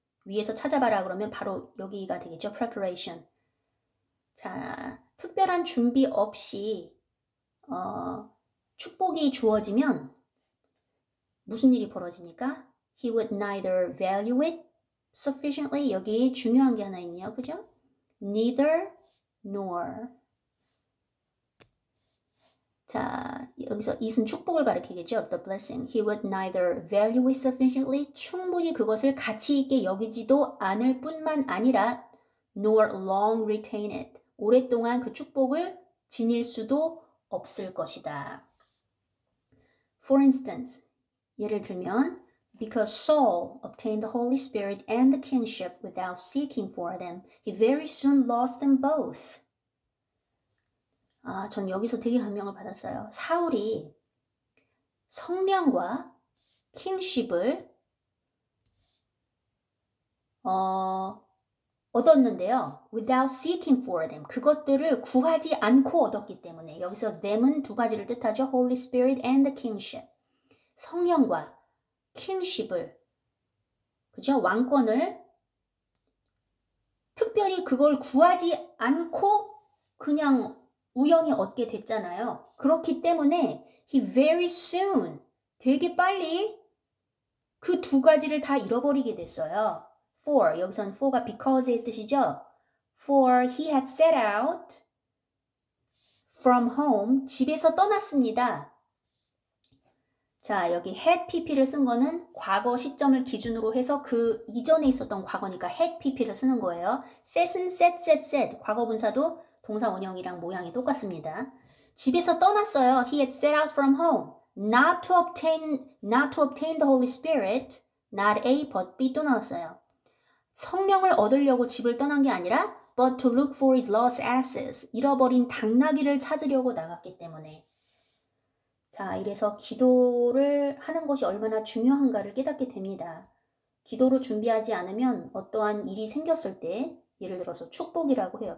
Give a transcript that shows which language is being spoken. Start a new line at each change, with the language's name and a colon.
Korean: 위에서 찾아봐라 그러면 바로 여기가 되겠죠.
English: preparation.
Korean: 자, 특별한 준비 없이 축복이 주어지면 무슨 일이 벌어집니까?
English: He would neither value it sufficiently.
Korean: 여기 중요한 게 하나 있네요. 그죠?
English: Neither nor.
Korean: 자, 여기서 it은 축복을 가리키겠죠.
English: The blessing. He would neither value it sufficiently.
Korean: 충분히 그것을 가치 있게 여기지도 않을 뿐만 아니라
English: nor long retain it.
Korean: 오랫동안 그 축복을 지닐 수도 없을 것이다.
English: For instance,
Korean: 예를 들면
English: Because Saul obtained the Holy Spirit and the kingship without seeking for them, he very soon lost them both.
Korean: 전 여기서 되게 감명을 받았어요. 사울이 성령과 킹십을 얻었는데요.
English: Without seeking for them.
Korean: 그것들을 구하지 않고 얻었기 때문에 여기서 them은 두 가지를 뜻하죠.
English: Holy Spirit and the kingship.
Korean: 성령과 킹십을, 그죠? 왕권을 특별히 그걸 구하지 않고 그냥 우연히 얻게 됐잖아요. 그렇기 때문에
English: he very soon,
Korean: 되게 빨리 그 두 가지를 다 잃어버리게 됐어요. For, 여기선 for가 because의 뜻이죠.
English: For he had set out from home,
Korean: 집에서 떠났습니다. 자, 여기 had pp를 쓴 거는 과거 시점을 기준으로 해서 그 이전에 있었던 과거니까 had pp를 쓰는 거예요. set은 set, 과거 분사도 동사 원형이랑 모양이 똑같습니다. 집에서 떠났어요.
English: He had set out from home, not to obtain the Holy Spirit, not A, but B
Korean: 또 나왔어요. 성령을 얻으려고 집을 떠난 게 아니라
English: but to look for his lost asses,
Korean: 잃어버린 당나귀를 찾으려고 나갔기 때문에. 자, 이래서 기도를 하는 것이 얼마나 중요한가를 깨닫게 됩니다. 기도로 준비하지 않으면 어떠한 일이 생겼을 때, 예를 들어서 축복이라고 해요.